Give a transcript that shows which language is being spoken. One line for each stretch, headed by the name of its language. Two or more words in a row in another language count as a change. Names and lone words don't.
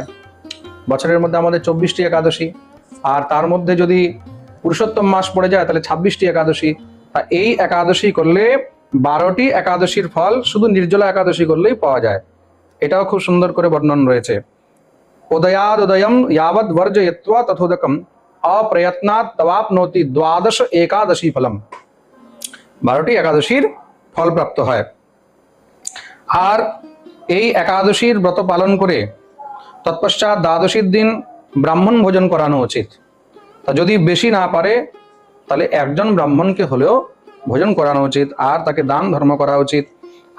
Bangla: বছরের মধ্যে আমাদের 24টি একাদশী, আর তার মধ্যে যদি পুরুষোত্তম মাস পড়ে যায় তাহলে 26টি একাদশী। তা এই একাদশী করলে 12টি একাদশীর ফল শুধু নির্জলা একাদশী করলেই পাওয়া যায়। এটাও খুব সুন্দর করে বর্ণন রয়েছে।
Sanskrit: উদয়াদ উদয়ম यावद् वर्जयित्वा तथोदकम अप्रयत्नात् तवाप्नोति द्वादश एकादशी फलम।
Bangla: 12টি একাদশীর ফল প্রাপ্ত হয়। আর এই একাদশীর ব্রত পালন করে তৎপশ্চাৎ দ্বাদশীর দিন ব্রাহ্মণ ভোজন করানো উচিত। তা যদি বেশি না পারে তাহলে একজন ব্রাহ্মণকে হলেও ভোজন করানো উচিত, আর তাকে দান ধর্ম করা উচিত।